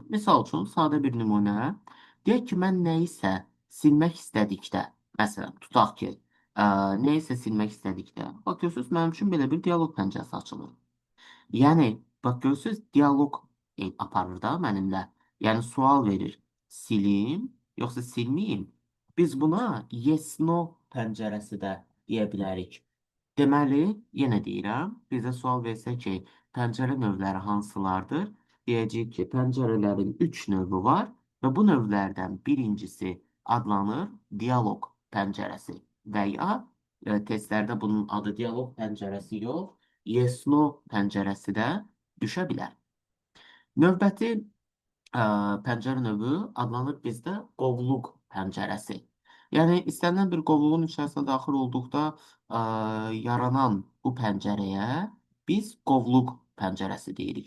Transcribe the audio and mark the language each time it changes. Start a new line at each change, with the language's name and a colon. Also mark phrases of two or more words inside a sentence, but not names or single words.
Azerbaijani: Misal üçün, sadə bir nümunə. Deyək ki, mən nəyisə silmək istədikdə, məsələn, tutaq ki, nəyisə silmək istədikdə, bax görürsünüz, mənim üçün belə bir dialoq pəncərəsi açılır. Yəni, bax görürsünüz, dialoq aparır da mənimlə. Yəni, sual verir, silim, yoxsa silməyim? Biz buna
English: yes-no
Azerbaijani: pəncərəsi də deyə bilərik. Deməli, yenə deyirəm, bizə sual versə ki, pəncərə növləri hansılardır? Deyəcəyik ki, pəncərələrin 3 növü var və bu növlərdən birincisi adlanır dialoq pəncərəsi və ya testlərdə bunun adı dialoq pəncərəsi yox,
English: yes-no
Azerbaijani: pəncərəsi də düşə bilər. Növbəti pəncərə növü adlanır bizdə qovluq pəncərəsi. Yəni, istənilən bir qovluğun içərisinə daxil olduqda yaranan bu pəncərəyə biz qovluq pəncərəsi deyirik.